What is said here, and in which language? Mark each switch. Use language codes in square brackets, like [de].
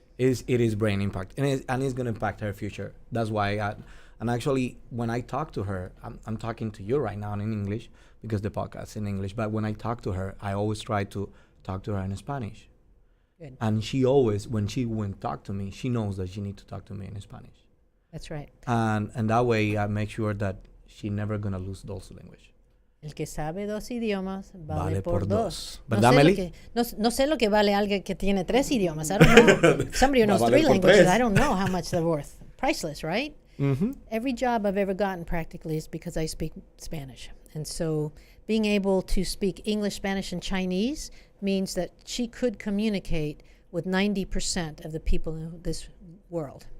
[en] It is brain impact, and it's going to impact her future. That's why and actually when I talk to her, I'm talking to you right now in English because the podcast is in English, but when I talk to her, I always try to talk to her in Spanish. Good. And she always, when she went talk to me, she knows that she needs to talk to me in Spanish. That's right. And that way I make sure that she never going to lose those language. [es] El que sabe dos idiomas vale por dos. ¿Verdad, Meli? No sé lo que vale alguien que tiene tres idiomas. [en] I don't know. Somebody who knows [es] Vale [en] three [es] por [en] languages, [es] tres. [en] I don't know how much they're worth. Priceless, right? Mm-hmm. Every job I've ever gotten practically is because I speak Spanish. And so being able to speak English, Spanish, and Chinese means that she could communicate with 90% of the people in this world.